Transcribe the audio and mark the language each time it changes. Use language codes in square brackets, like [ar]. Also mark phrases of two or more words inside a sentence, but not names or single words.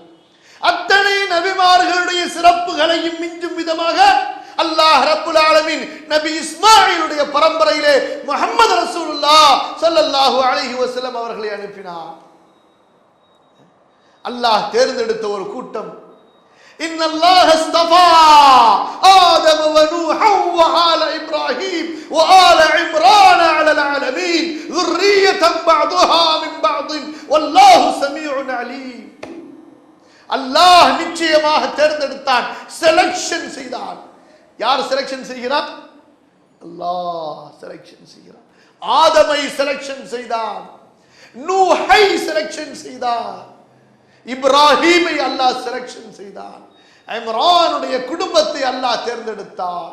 [ta] அத்தனை நபிமார்களுடைய சிறப்புகளையும் மிஞ்சும் விதமாக அல்லாஹ் [ar] رب العالمين [ta] நபி இஸ்மாயிலுடைய பரம்பரையிலே முஹம்மது [ar] رسول الله صلى الله عليه وسلم [ta] அவர்களை அனுப்பினார். அல்லாஹ் தேர்ந்தெடுத்த ஒரு கூட்டம். [ar] إن الله اصطفى آدم و نوحا و آل إبراهيم و آل عمران على العالمين ذُرِّيَّةً بَعْضُهَا مِنْ بَعْضٍ والله سميع عليم. [ta] அல்லாஹ் நிச்சயமாக தேர்ந்தெடுத்தான், செலக்ஷன் செய்தான். யார் செலக்ஷன் செய்கிறார்? அல்லாஹ் செலக்ஷன் செய்கிறான். ஆதமை செலக்ஷன் செய்தான், நூஹை செலக்ஷன் செய்தான், இப்ராஹீமை அல்லாஹ் செலக்ஷன் செய்தான், இம்ரானுடைய குடும்பத்தை அல்லாஹ் தேர்ந்தெடுத்தார்.